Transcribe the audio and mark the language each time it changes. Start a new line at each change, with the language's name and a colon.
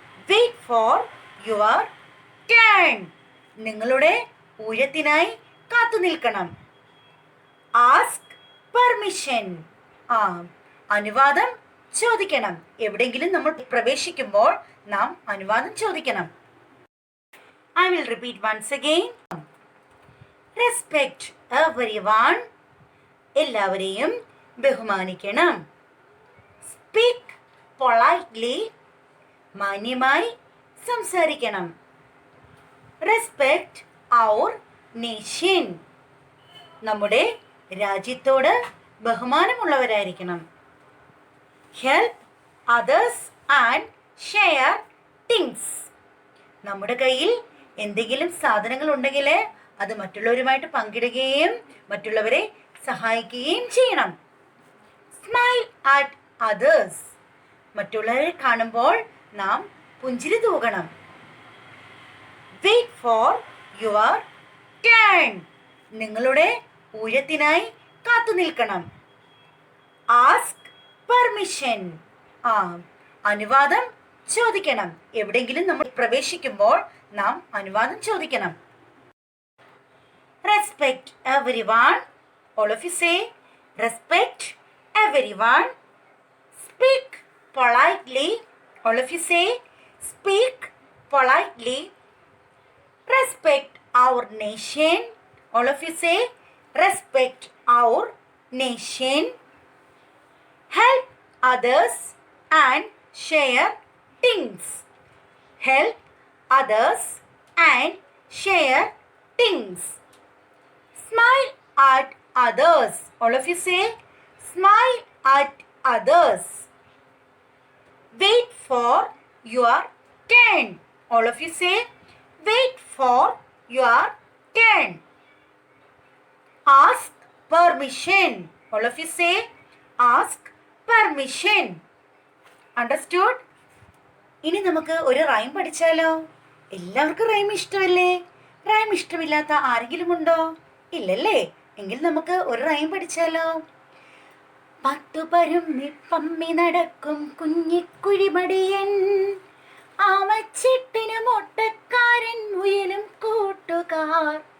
English: Wait for your turn.
Malayalam: നിങ്ങളുടെ ഊഴത്തിനായി കാത്തു നിൽക്കണം.
English: Ask permission.
Malayalam: അനുവാദം ചോദിക്കണം. എവിടെയെങ്കിലും നമ്മൾ പ്രവേശിക്കുമ്പോൾ നാം അനുവാദം ചോദിക്കണം.
English: I will repeat once again. Respect everyone.
Malayalam: എല്ലാവരെയും ബഹുമാനിക്കണം.
English: Speak politely.
Malayalam: മാന്യമായി സംസാരിക്കണം.
English: Respect our nation.
Malayalam: നമ്മുടെ രാജ്യത്തോട് ബഹുമാനമുള്ളവരായിരിക്കണം.
English: Help others and share things.
Malayalam: നമ്മുടെ കയ്യിൽ എന്തെങ്കിലും സാധനങ്ങൾ ഉണ്ടെങ്കിൽ അത് മറ്റുള്ളവരുമായിട്ട് പങ്കിടുകയും മറ്റുള്ളവരെ സഹായിക്കുകയും ചെയ്യണം.
English: Smile at others.
Malayalam: മറ്റുള്ളവരെ കാണുമ്പോൾ നാം പുഞ്ചിരി തൂകണം.
English: Wait for your turn.
Malayalam: നിങ്ങളുടെ ഊഴത്തിനായി കാത്തു നിൽക്കണം.
English: Ask permission.
Malayalam: അനുവാദം ചോദിക്കണം. എവിടെയെങ്കിലും നമ്മൾ പ്രവേശിക്കുമ്പോൾ നാം അനുവാദം ചോദിക്കണം.
English: Respect everyone. All of you say respect everyone. Speak politely. All of you say speak politely. Respect our nation. All of you say respect our nation. Help others and share things. Help others and share things. Smile at others. All of you say smile at others. Wait for your turn. All of you say wait for your turn. Ask permission. All of you say ask permission.
Malayalam: Understood? ഇനി നമുക്ക് ഒരു rhyme പഠിച്ചാലോ? എല്ലാവർക്കും rhyme ഇഷ്ടമല്ലേ? Rhyme ഇഷ്ടമില്ലാത്ത ആരെങ്കിലും ഉണ്ടോ? ഇല്ലല്ലേ? എങ്കിൽ നമുക്ക് ഒരു റൈം പഠിച്ചാലോ? പത്തുപരുമ്മി നടക്കും കുഞ്ഞിക്കുഴിമടിയൻ, ആമച്ചിട്ടിന് മൊട്ടക്കാരൻ മുയലും കൂട്ടുകാർ.